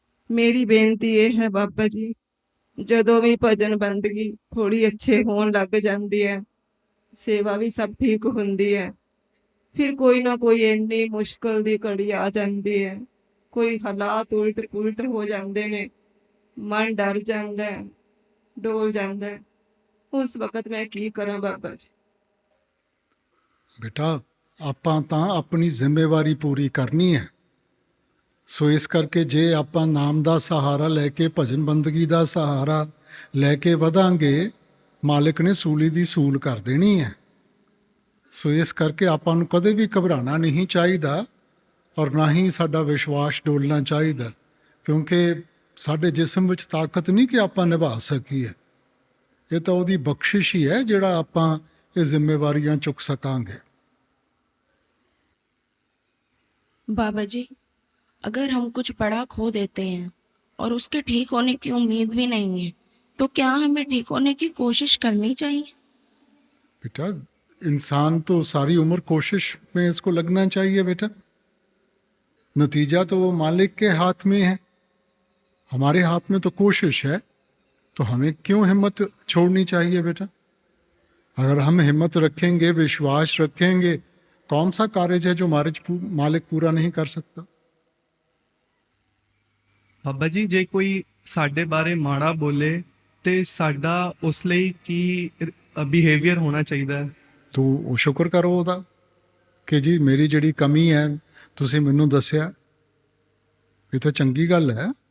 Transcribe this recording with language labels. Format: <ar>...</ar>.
<hi>मेरी बेनती ये है बाबा जी, जदों भी भजन बंदगी थोड़ी अच्छे होन लग जाती है, सेवा भी सब ठीक होंदी है, फिर कोई ना कोई इन्नी मुश्किल दी घड़ी आ जाती है, कोई हालात उल्ट पुलट हो जाते ने, मन डर जाता है, डोल जाता है। उस वक्त मैं की करा बाबा जी?</hi> <pa>बेटा ਆਪਾਂ ਤਾਂ ਆਪਣੀ ਜ਼ਿੰਮੇਵਾਰੀ ਪੂਰੀ ਕਰਨੀ ਹੈ। ਸੋ ਇਸ ਕਰਕੇ ਜੇ ਆਪਾਂ ਨਾਮ ਦਾ ਸਹਾਰਾ ਲੈ ਕੇ ਭਜਨ ਬੰਦਗੀ ਦਾ ਸਹਾਰਾ ਲੈ ਕੇ ਵਧਾਂਗੇ, ਮਾਲਿਕ ਨੇ ਸੂਲੀ ਦੀ ਸੂਲ ਕਰ ਦੇਣੀ ਹੈ। ਸੋ ਇਸ ਕਰਕੇ ਆਪਾਂ ਨੂੰ ਕਦੇ ਵੀ ਘਬਰਾਉਣਾ ਨਹੀਂ ਚਾਹੀਦਾ, ਔਰ ਨਾ ਹੀ ਸਾਡਾ ਵਿਸ਼ਵਾਸ ਡੋਲਣਾ ਚਾਹੀਦਾ, ਕਿਉਂਕਿ ਸਾਡੇ ਜਿਸਮ ਵਿੱਚ ਤਾਕਤ ਨਹੀਂ ਕਿ ਆਪਾਂ ਨਿਭਾ ਸਕੀਏ। ਇਹ ਤਾਂ ਉਹਦੀ ਬਖਸ਼ਿਸ਼ ਹੀ ਹੈ ਜਿਹੜਾ ਆਪਾਂ ਇਹ ਜ਼ਿੰਮੇਵਾਰੀਆਂ ਚੁੱਕ ਸਕਾਂਗੇ।</pa> <hi>बाबा जी, अगर हम कुछ बड़ा खो देते हैं और उसके ठीक होने की उम्मीद भी नहीं है, तो क्या हमें ठीक होने की कोशिश करनी चाहिए? बेटा इंसान तो सारी उम्र कोशिश में इसको लगना चाहिए बेटा। नतीजा तो वो मालिक के हाथ में है, हमारे हाथ में तो कोशिश है। तो हमें क्यों हिम्मत छोड़नी चाहिए बेटा? अगर हम हिम्मत रखेंगे, विश्वास रखेंगे, कौन सा कार्य है जो मालिक पूरा नहीं कर सकता?</hi> <pa>ਬਾਬਾ ਜੀ, ਜੇ ਕੋਈ ਸਾਡੇ ਬਾਰੇ ਮਾੜਾ ਬੋਲੇ ਤੇ ਸਾਡਾ ਉਸ ਲਈ ਕੀ ਬਿਹੇਵੀਅਰ ਹੋਣਾ ਚਾਹੀਦਾ ਹੈ?</pa> <hi>तो वो शुक्र करो</hi> <pa>ਉਹਦਾ ਕਿ ਜੀ ਮੇਰੀ ਜਿਹੜੀ ਕਮੀ ਹੈ ਤੁਸੀਂ ਮੈਨੂੰ ਦੱਸਿਆ, ਇਹ ਤਾਂ ਚੰਗੀ ਗੱਲ ਹੈ।</pa>